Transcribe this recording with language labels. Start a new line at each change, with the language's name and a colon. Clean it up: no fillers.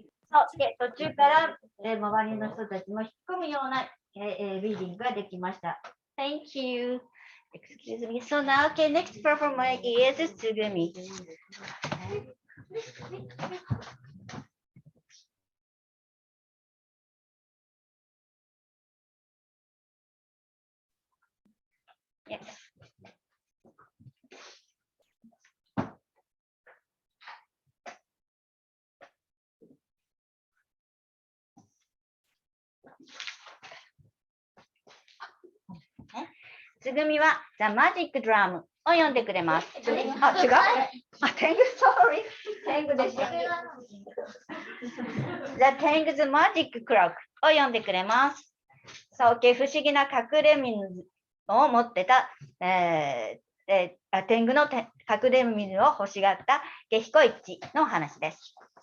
Japanese: そうで途中から、周りの人たちも引っ込むような、リーディングができました。
English: Thank you. Excuse me. So now, okay, next performer is Tsugumi. Yes.
Japanese: Tsugumi は The Magic Drum を読んでくれます。あ、違う？あ、Tengu, sorry. Tengu でした。 The Tengu's Magic Clock を読んでくれます。そう、不思議な隠れ水を持ってた、天狗の隠れ水を欲しがった下彦一の話です。